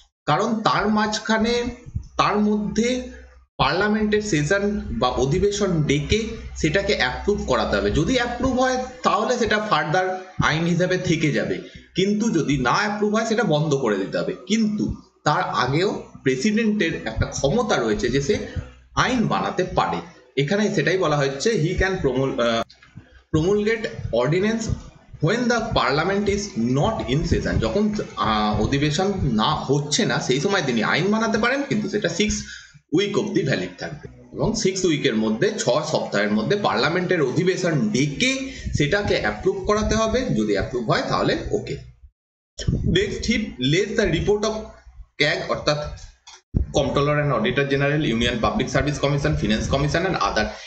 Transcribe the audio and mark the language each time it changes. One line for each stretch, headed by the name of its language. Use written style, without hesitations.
Bangla: কারণ তার মাঝখানে, তার মধ্যে পার্লামেন্টের সেশন বা অধিবেশন ডেকে সেটাকে অ্যাপ্রুভ করাতে হবে। যদি অ্যাপ্রুভ হয় তাহলে সেটা ফার্দার আইন হিসাবে থেকে যাবে, কিন্তু যদি না অ্যাপ্রুভ হয় সেটা বন্ধ করে দিতে হবে। কিন্তু তার আগেও প্রেসিডেন্টের একটা ক্ষমতা রয়েছে যে সে আইন বানাতে পারে। এখানে সেটাই বলা হচ্ছে,
English: He can promulgate ordinance when the parliament is not in session।
Bangla: যখন অধিবেশন না হচ্ছে না সেই সময় তিনি আইন বানাতে পারেন, কিন্তু সেটা 6 উইক অবধি ভ্যালিড থাকবে, এবং 6 উইকের মধ্যে 6 সপ্তাহের মধ্যে পার্লামেন্টের অধিবেশন ডেকে সেটাকে অ্যাপ্রুভ করাতে হবে। যদি অ্যাপ্রুভ হয় তাহলে ওকে।
English: Next, he lays the report of CAG, অর্থাৎ controller and auditor general, union public service commission, finance commission and other.